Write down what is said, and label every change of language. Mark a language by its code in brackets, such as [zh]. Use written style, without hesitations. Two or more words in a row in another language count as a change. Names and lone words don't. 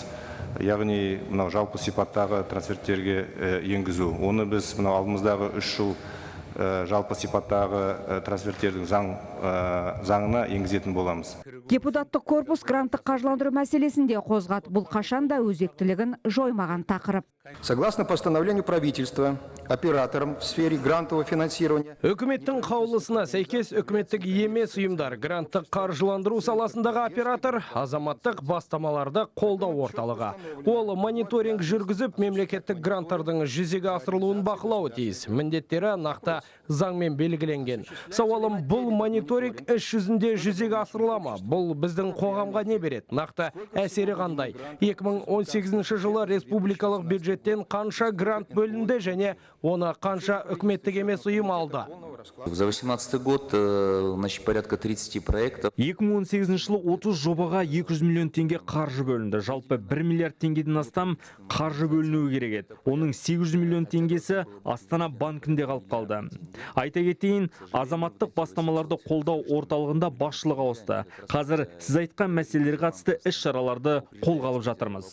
[kk] Яғни мынау жалпы сипаттағы трансферттерге енгізу. Оны біз мынау алдымыздағы 3 жыл жалпы сипаттағы трансферттердің заңына енгізетін боламыз. Депутаттық корпус гранттық қаржыландыру мәселесінде қозғады. Бұл қашан да өзектілігін жоймаған тақырып. [ru] Согласно постановлению правительства, операторам в сфере грантового финансирования. [kk] Үкіметтің қаулысына сәйкес үкіметтік емес ұйымдар гранттық қаржыландыру саласындағы оператор азаматтық бастамаларды қолдау орталығы. Ол мониторинг жүргізіп, мемлекеттік гранттардың жүзеге асырылуын бақылауы тиіс. Міндеттері нақты заңмен белгіленген. Сауалым, бұл мониторинг іс жүзінде жүзеге асырыла ма? Бұл біздің қоғамға не береді? Нақты әсері қандай? 2018 жылы республикалық бюджеттен қанша грант бөлінді және оны қанша үкіметтік емес ұйым алды? [ru] За 2018 год, значит, порядка 30 проектов. [kk] 2018 жылы 30 жобаға 200 миллион теңге қаржы бөлінді. Жалпы 1 миллиард теңгеден астам қаржы бөлінуі керек еді. Оның 800 миллион теңгесі Астана банкінде қалып қалды. Айта кетейін, азаматтық бастамаларды қолдау орталығында басшылық ауысты. Қазір сіз айтқан мәселелерге қатысты іс-шараларды қолға алып жатырмыз.